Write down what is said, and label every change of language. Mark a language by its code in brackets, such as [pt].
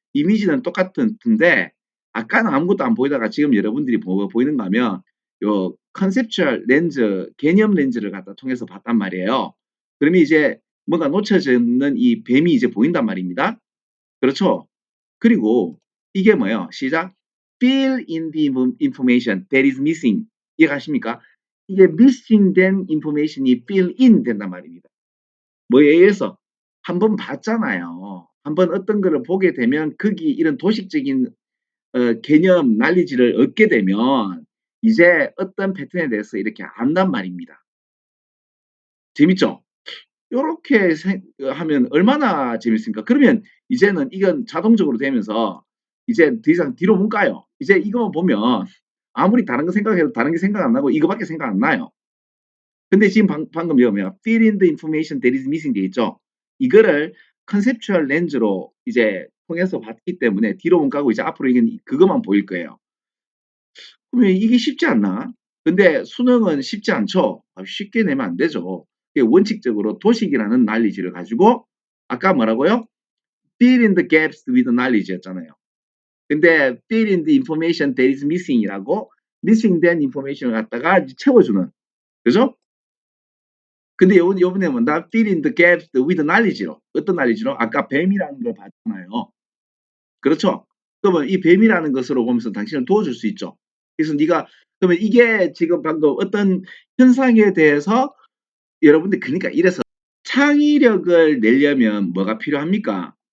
[ko] 이미지는 똑같은데, 아까는 아무것도 안 보이다가 지금 여러분들이 보이는가 하면, 요 컨셉추얼 렌즈, 개념 렌즈를 갖다 통해서 봤단 말이에요. 그러면 이제 뭔가 놓쳐지는 이 뱀이 이제 보인단 말입니다. 그렇죠? 그리고 이게 뭐예요? 시작. [en] Fill in the information that is missing. [ko] 이해가십니까? 이게 missing 된 information이 fill in 된단 말입니다. 뭐에 의해서 한 번 봤잖아요. 한번 어떤 거를 보게 되면 거기 이런 도식적인 개념, 난리지를 얻게 되면 이제 어떤 패턴에 대해서 이렇게 안단 말입니다. 재밌죠? 요렇게 하면 얼마나 재밌습니까? 그러면 이제는 이건 자동적으로 되면서 이제 더 이상 뒤로 못 가요. 이제 이거만 보면 아무리 다른 거 생각해도 다른 게 생각 안 나고 이거밖에 생각 안 나요. 근데 지금 방금 뭐야? [en] Fill in the information that is missing [ko] 돼 있죠? 이거를 컨셉추얼 렌즈로 이제 통해서 봤기 때문에 뒤로 못 가고 이제 앞으로 이게 그것만 보일 거예요. 그러면 이게 쉽지 않나? 근데 수능은 쉽지 않죠. 쉽게 내면 안 되죠. 원칙적으로 도식이라는 난리지를 가지고 아까 뭐라고요? [en] Fill in the gaps with knowledge였잖아요. [ko] 근데 [en] fill in the information that is missing이라고 missing 된 information을 [ko] 갖다가 채워주는 그죠? 근데 요번에 뭔가 [en] fill in the gaps with knowledge [ko] 로 어떤 knowledge로 아까 뱀이라는 걸 봤잖아요. 그렇죠? 그러면 이 뱀이라는 것으로 보면서 당신을 도와줄 수 있죠. 그래서 네가 그러면 이게 지금 방금 어떤 현상에 대해서 여러분들 그러니까 이래서 창의력을 내려면 뭐가 필요합니까?